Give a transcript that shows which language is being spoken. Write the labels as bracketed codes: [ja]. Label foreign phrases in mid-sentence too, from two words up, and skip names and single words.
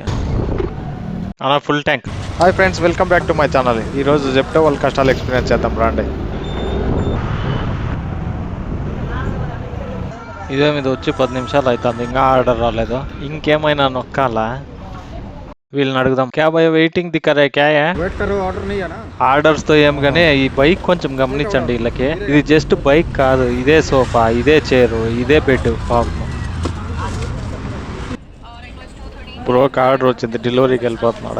[te] అలా [en] full tank. Hi friends, welcome back to my channel. [te] ఈరోజు జెప్టో వాళ్ళ కష్టాలు ఎక్స్పీరియన్స్ చేద్దాం రండి. ఇదే మీద వచ్చి 10 నిమిషాలు అవుతుంది, ఇంకా ఆర్డర్ రాలేదు. ఇంకేమైనా నొక్కాలా? వీళ్ళని అడుగుదాం. [hi] क्या भैया वेटिंग दिखरे क्या वेट करो, ऑर्डर नहीं है ना. [te] ఆర్డర్స్ తో ఏం కానీ ఈ బైక్ కొంచెం గమనించండి. వీళ్ళకి ఇది జస్ట్ బైక్ కాదు, ఇదే సోఫా, ఇదే చైరు, ఇదే బెడ్. పాపం బ్రోకి ఆర్డర్ వచ్చింది, డెలివరీకి వెళ్ళిపోతున్నాడు.